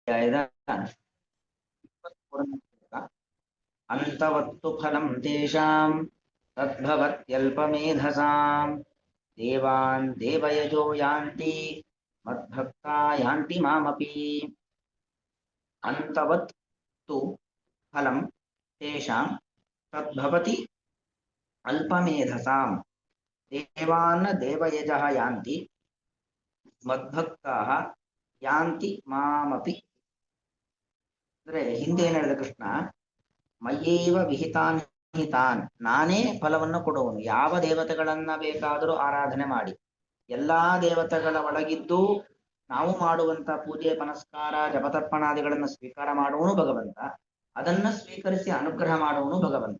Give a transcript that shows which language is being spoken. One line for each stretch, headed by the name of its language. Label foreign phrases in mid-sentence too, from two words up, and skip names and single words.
Kannada: ಅಧ್ಯಾಯದ 23ನೇ ಶ್ಲೋಕ.
Sanskrit: ಅಂತವತ್ತು ಫಲಂ ತೇಷಾಂ ತದ್ಭವತ್ಯಲ್ಪಮೇಧಸಾಂ ದೇವಾನ್ ದೇವಯಜೋ ಯಾಂತಿ ಮದ್ಭಕ್ತಾ ಯಾಂತಿ ಮಾಮಪಿ. ಅಂತವತ್ ತು ಫಲಂ ತೇಷಾಂ ತದ್ಭವತಿ ಅಲ್ಪಮೇಧಸಾಂ ದೇವಾನ್ ದೇವಯಜಃ ಯಾಂತಿ ಮದ್ಭಕ್ತಾಃ ಯಾಂತಿ ಮಾಮಪಿ.
Kannada: ಅಂದ್ರೆ ಹಿಂದೆ ಏನ್ ಹೇಳಿದ ಕೃಷ್ಣ,
Sanskrit: ಮಯ್ಯೇವ ವಿಹಿತಾನ್ ಹಿತಾನ್,
Kannada: ನಾನೇ ಫಲವನ್ನು ಕೊಡುವನು. ಯಾವ ದೇವತೆಗಳನ್ನ ಬೇಕಾದರೂ ಆರಾಧನೆ ಮಾಡಿ, ಎಲ್ಲಾ ದೇವತೆಗಳ ಒಳಗಿದ್ದು ನಾವು ಮಾಡುವಂತ ಪೂಜೆ ಪನಸ್ಕಾರ ಜಪತರ್ಪಣಾದಿಗಳನ್ನು ಸ್ವೀಕಾರ ಮಾಡುವನು ಭಗವಂತ, ಅದನ್ನ ಸ್ವೀಕರಿಸಿ ಅನುಗ್ರಹ ಮಾಡುವನು ಭಗವಂತ.